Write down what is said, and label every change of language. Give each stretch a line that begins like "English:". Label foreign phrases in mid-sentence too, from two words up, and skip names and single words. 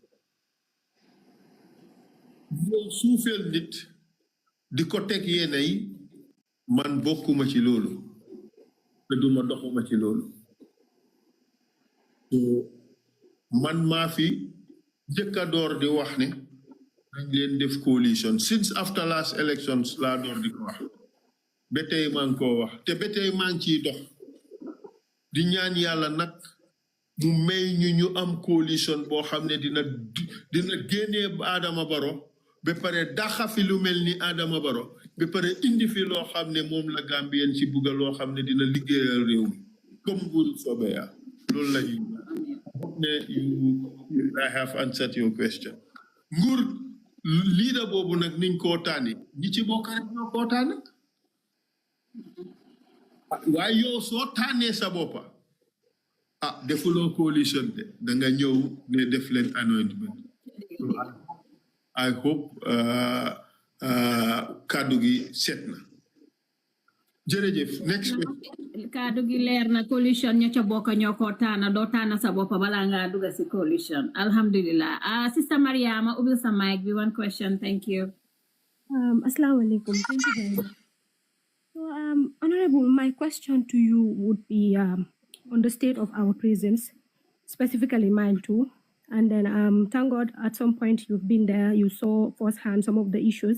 Wolof: yow suufeel nit di ko teg yéena yi man bokkuma ci loolu te duma doxuma ci loolu man maa fi jëkka door di wax ne dañ leen def coalition
English: since after last elections
Wolof: laa door di ko wax ba tey maa ngi koo wax te ba tey maa ngi ciy dox di ñaan yàlla nag mu may ñu am coalition boo xam ne dina génnee Adama Barrow ba pare daxa fi lu mel ni Adama Barrow ba pare indi fi loo xam ne moom la Gambien ci bugga loo xam ne dina liggéeyal réew mi comme nguuru Sobeyaa loolu la ñuy ne
English: I have answered your question
Wolof: nguur leader boobu nag niñ koo tànni ñi ci bokk rek ñoo koo tànn waaye yow soo tànnee sa boppa defuloo coalition de da nga ñëw ne def leen anointment
English: I hope
Wolof: kàddu gi set na jërëjëf
English: next question
Wolof: kàddu gi leer na coalition ña ca bokk ñoo ko tànn doo tànn sa bopp balaa ngaa dugg si coalition alhamdulillah Sister Mariama ubbil sa mic bi
English: one question thank you
Arabic: السلام عليكم.
English: Thank you very much. So Honorable, my question to you would be on the state of our prisons, specifically mine too. And then thank God at some point you've been there, you saw firsthand some of the issues.